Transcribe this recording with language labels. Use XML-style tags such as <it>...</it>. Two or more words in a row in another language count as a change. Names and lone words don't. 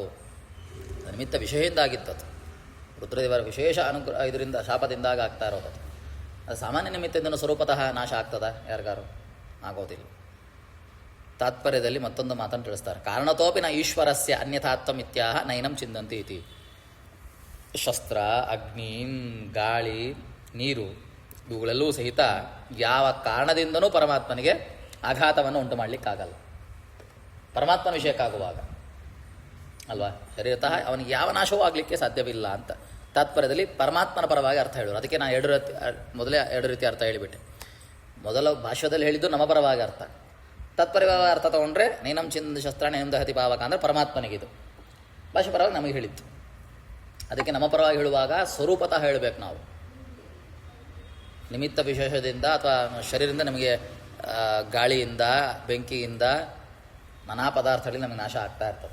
<kn>ನಿಮಿತ್ತ ವಿಶೇಷದಿಂದ ಆಗಿತ್ತದು. ರುದ್ರದೇವರ ವಿಶೇಷ ಅನುಗ್ರಹ ಇದರಿಂದ ಶಾಪದಿಂದಾಗ ಆಗ್ತಾ ಇರೋದು. ಅದು ಸಾಮಾನ್ಯ ನಿಮಿತ್ತದಿಂದ ಸ್ವರೂಪತಃ ನಾಶ ಆಗ್ತದ? ಯಾರಿಗಾರು ಆಗೋದಿಲ್ಲ. ತಾತ್ಪರ್ಯದಲ್ಲಿ ಮತ್ತೊಂದು ಮಾತನ್ನು ತಿಳಿಸ್ತಾರೆ.</kn> <sa>ಕಾರಣತೋಪಿ ನ ಈಶ್ವರಸ್ಯ ಅನ್ಯಥಾತ್ವಮಿತ್ಯಾಹ ನೈನಂ ಚಿಂದಂತಿ ಇತಿ.</sa> <kn>ಶಸ್ತ್ರ, ಅಗ್ನಿ, ಗಾಳಿ, ನೀರು ಇವುಗಳೆಲ್ಲವೂ ಸಹಿತ ಯಾವ ಕಾರಣದಿಂದನೂ ಪರಮಾತ್ಮನಿಗೆ ಆಘಾತವನ್ನು ಉಂಟು ಮಾಡಲಿಕ್ಕಾಗಲ್ಲ. ಪರಮಾತ್ಮನ ವಿಷಯಕ್ಕಾಗುವಾಗ ಅಲ್ವಾ, ಶರೀರತಃ ಅವನಿಗೆ ಯಾವ ನಾಶವೂ ಆಗಲಿಕ್ಕೆ ಸಾಧ್ಯವಿಲ್ಲ ಅಂತ ತಾತ್ಪರ್ಯದಲ್ಲಿ ಪರಮಾತ್ಮನ ಪರವಾಗಿ ಅರ್ಥ ಹೇಳೋರು. ಅದಕ್ಕೆ ನಾನು ಮೊದಲೇ ಎರಡು ರೀತಿ ಅರ್ಥ ಹೇಳಿಬಿಟ್ಟೆ. ಮೊದಲ ಭಾಷ್ಯದಲ್ಲಿ ಹೇಳಿದ್ದು ನಮ್ಮ ಪರವಾಗಿ ಅರ್ಥ. ತಾತ್ಪರ್ಯವಾಗಿ ಅರ್ಥ ತಗೊಂಡ್ರೆ</kn> <sa>ನೈನಂ ಚಿಂದ ಶಸ್ತ್ರಾಣಿ ನೈನಂ ದಹತಿ ಪಾವಕ</sa> <kn>ಅಂದರೆ ಪರಮಾತ್ಮನಿಗಿದು. ಭಾಷೆ ಪರವಾಗಿ ನಮಗೆ ಹೇಳಿತ್ತು. ಅದಕ್ಕೆ ನಮ್ಮ ಪರವಾಗಿ ಹೇಳುವಾಗ ಸ್ವರೂಪತಃ ಹೇಳಬೇಕು ನಾವು. ನಿಮಿತ್ತ ವಿಶೇಷದಿಂದ ಅಥವಾ ಶರೀರದಿಂದ ನಮಗೆ ಗಾಳಿಯಿಂದ, ಬೆಂಕಿಯಿಂದ, ನಾನಾ ಪದಾರ್ಥಗಳಲ್ಲಿ ನಮಗೆ ನಾಶ ಆಗ್ತಾ ಇರ್ತದೆ.</kn>